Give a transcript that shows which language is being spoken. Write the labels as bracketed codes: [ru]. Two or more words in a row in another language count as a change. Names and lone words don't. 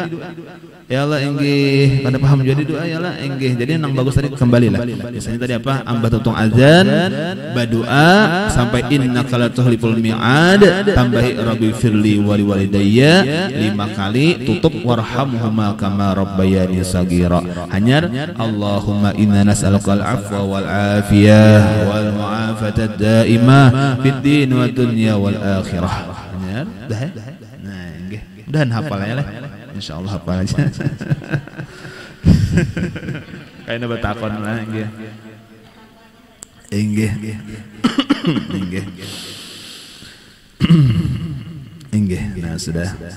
[bjn] Ya Allah enggih kada paham juga di doa ya Allah enggih. Jadi nang bagus tadi kembalilah. Biasanya tadi apa? Amba tutung azan, berdoa sampai [ar] إنك لا تخلف الميعاد, [bjn] tambahi [ar] رب اغفر لي ولوالدي [bjn] 5 kali, tutup [ar] وارحمهما كما ربياني صغيرا. Hanyar اللهم إنا نسألك العفو والعافية والمعافاة الدائمة في الدين والدنيا والآخرة. [bjn] Hanyar dah. Nah nggih. Mudahan hafal ya lah. Insyaallah hafal aja. Kayaknya bertakon lah nggih. Inggih. Inggih. Inggih. Nah sudah.